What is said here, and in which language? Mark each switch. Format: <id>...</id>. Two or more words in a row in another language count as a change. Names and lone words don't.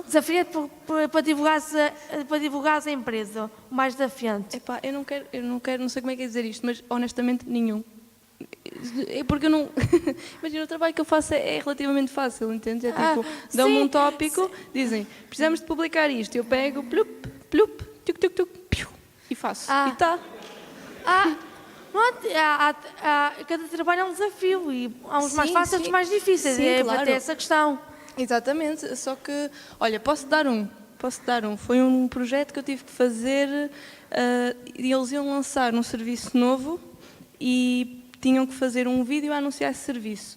<pt>Desafiante para divulgares a empresa. O mais desafiante. Epá, eu não quero, não sei como é que é dizer isto, mas honestamente nenhum. É porque eu não... Imagina, o trabalho que eu faço é relativamente fácil, entende? É tipo, dão-me um tópico, dizem, precisamos de publicar isto, eu pego, plup, plup, tuc, tuc, tuc, piu, e faço. E está. Cada trabalho é um desafio e há uns mais Sim, fáceis e outros mais difíceis. Sim, claro. Até essa questão. Exatamente, só que, olha, posso dar um. Foi um projeto que eu tive que fazer e eles iam lançar um serviço novo e tinham que fazer um vídeo a anunciar esse serviço.</pt>